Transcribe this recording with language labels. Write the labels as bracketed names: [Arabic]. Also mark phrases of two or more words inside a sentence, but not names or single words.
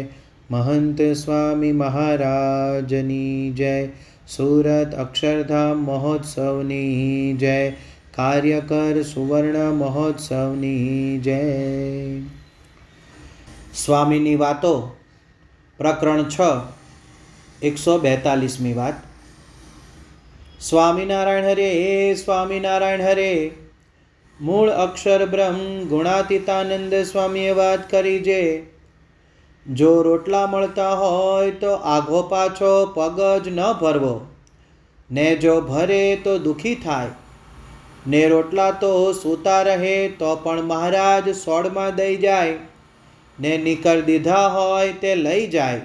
[Gujarati] મહંત સ્વામી મહારાજની જય। સુરત અક્ષરધામ મહોત્સવની જય। કાર્યકર સુવર્ણ મહોત્સવની જય। સ્વામીની વાતો પ્રકરણ 6 142મી વાત। સ્વામિનારાયણ હરે સ્વામિનારાયણ હરે। મૂળ અક્ષર બ્રહ્મ ગુણાતીતાનંદ સ્વામીએ વાત કરી જે જો રોટલા મળતા હોય તો આઘો પાછો પગ જ ન ભરવો ને જો ભરે તો દુઃખી થાય ને રોટલા તો સૂતા રહે તો પણ મહારાજ સોડમાં દઈ જાય ને નીકળ દીધા હોય તે લઈ જાય।